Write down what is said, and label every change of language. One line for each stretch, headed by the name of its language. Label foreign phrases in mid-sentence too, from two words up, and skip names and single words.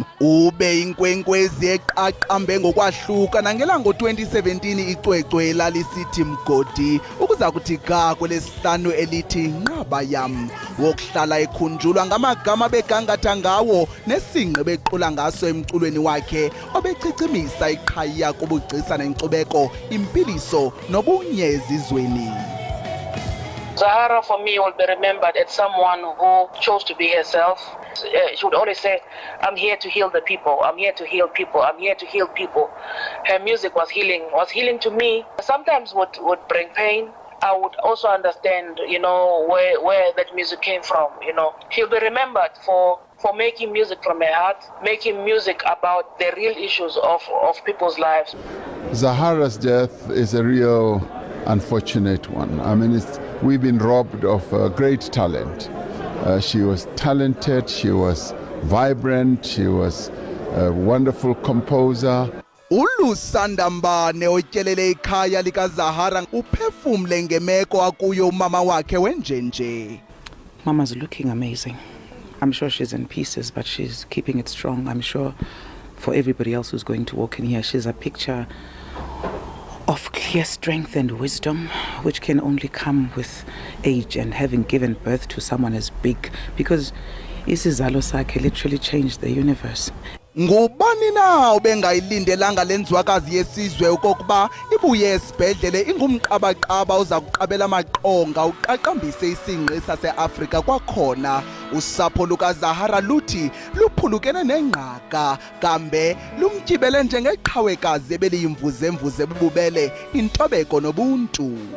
Xhosa: Ube inkwenkwezi eqaqambe ngokwahluka nangelango 2017 icwecwe lalisithi Mgodi ukuza kuthi ga kwelesihlanu elithi Nqaba Yam, wokuhlala ekhunjulwa ngamagama begangatha ngawo nesingqi bequla ngaso emculweni wakhe obechicimisa iqhaya kubugcisa nenkcubeko, impiliso nobunye ezizweni.
English: Zahara for me will be remembered as someone who chose to be herself. She would always say, I'm here to heal the people, I'm here to heal people, I'm here to heal people. Her music was healing to me. Sometimes would bring pain. I would also understand, where that music came from, She'll be remembered for making music from her heart, making music about the real issues of people's lives. Zahara's death is a real unfortunate one. I mean, we've been robbed of great talent. She was talented, she was vibrant, she was a wonderful composer.
Xhosa: Ulusandambane otyelele ikhaya likaZahara uphefumle ngemeko akuyo umama wakhe wenjenje.
English: Mama's looking amazing. I'm sure she's in pieces, but she's keeping it strong. I'm sure for everybody else who's going to walk in here, she's a picture of clear strength and wisdom, which can only come with age and having given birth to someone as big, because
Xhosa: isizalo sakhe
English: literally changed the universe.
Xhosa: Ngubani na ubengayilindelanga lenzwakazi yesizwe okokuba ibuye esibhedlele ingumqabaqaba oza kuqabela amaqonga uqaqambise isingqi saseAfrika kwakhona. Usapho lukaZahara luthi luphulukene nengqaka kambe lumtyibele njengeqhawekazi ebeliyimvuze bububele intobeko nobuntu.